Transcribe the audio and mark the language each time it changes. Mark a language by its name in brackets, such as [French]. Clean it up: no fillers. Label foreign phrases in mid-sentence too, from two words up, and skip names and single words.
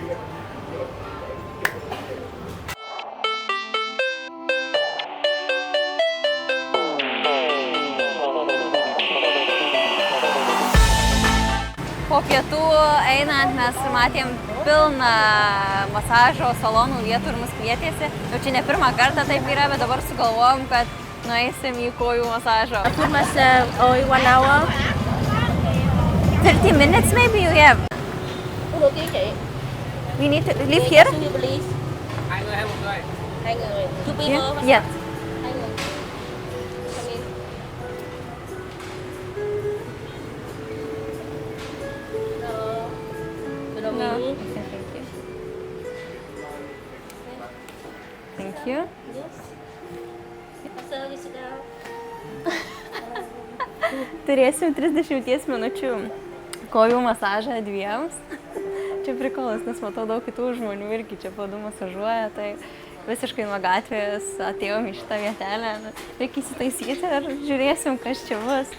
[Lithuanian] Po pietų einant mes matėm pilną masažo salonų vietų ir mus kvietėsi. Jau čia ne pirmą kartą taip yra, bet dabar sugalvojom, kad nueisim į kojų masažo. [English] I took myself only 1 hour. 30 minutes maybe you have. Okay, chị. We need to live here? [Vietnamese] Please. 2 người hay 1 người? 2 người. [English] 2 people? Yes. [Vietnamese] 2 người. [English] Come in. No. Okay, thank you. Yes. Service down. [Lithuanian] Turėsim 30 minučių kojų masažą dviems. Čia prikolas, nes matau daug kitų žmonių irgi čia padų masažuoja, tai visiškai nuo gatvės atėjom į šitą vietelę. Reikia įsitaisyti ir žiūrėsim, kas čia bus.